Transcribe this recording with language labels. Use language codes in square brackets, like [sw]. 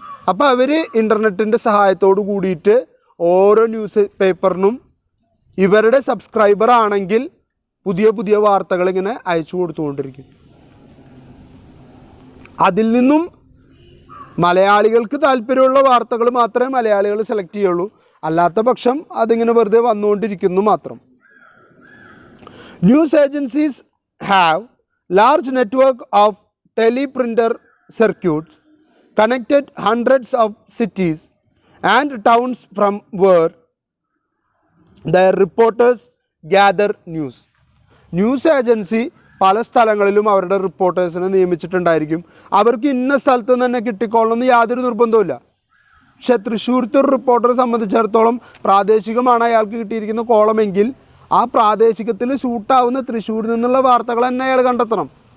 [ml] അപ്പോൾ അവർ ഇൻ്റർനെറ്റിൻ്റെ സഹായത്തോട് കൂടിയിട്ട് ഓരോ ന്യൂസ് പേപ്പറിനും ഇവരുടെ സബ്സ്ക്രൈബർ ആണെങ്കിൽ പുതിയ പുതിയ വാർത്തകൾ ഇങ്ങനെ അയച്ചു കൊടുത്തുകൊണ്ടിരിക്കും. അതിൽ നിന്നും മലയാളികൾക്ക് താല്പര്യമുള്ള വാർത്തകൾ മാത്രമേ മലയാളികൾ സെലക്ട് ചെയ്യുള്ളൂ. അല്ലാത്ത പക്ഷം അതിങ്ങനെ വെറുതെ വന്നുകൊണ്ടിരിക്കുന്നു മാത്രം. [en] News agencies have large network of teleprinter circuits connected hundreds of cities and towns from where their reporters gather news. [ml] News agency പല സ്ഥലങ്ങളിലും അവരുടെ റിപ്പോർട്ടേഴ്സിനെ നിയമിച്ചിട്ടുണ്ടായിരിക്കും. അവർക്ക് ഇന്ന സ്ഥലത്ത് നിന്ന് തന്നെ കിട്ടിക്കൊള്ളണമെന്ന് യാതൊരു നിർബന്ധവുമില്ല. പക്ഷേ തൃശ്ശൂരത്തെ ഒരു റിപ്പോർട്ടറെ സംബന്ധിച്ചിടത്തോളം പ്രാദേശികമാണ് അയാൾക്ക് കിട്ടിയിരിക്കുന്ന കോളമെങ്കിൽ ആ പ്രാദേശികത്തിൽ ഷൂട്ടാവുന്ന തൃശ്ശൂരിൽ നിന്നുള്ള വാർത്തകൾ തന്നെ അയാൾ കണ്ടെത്തണം.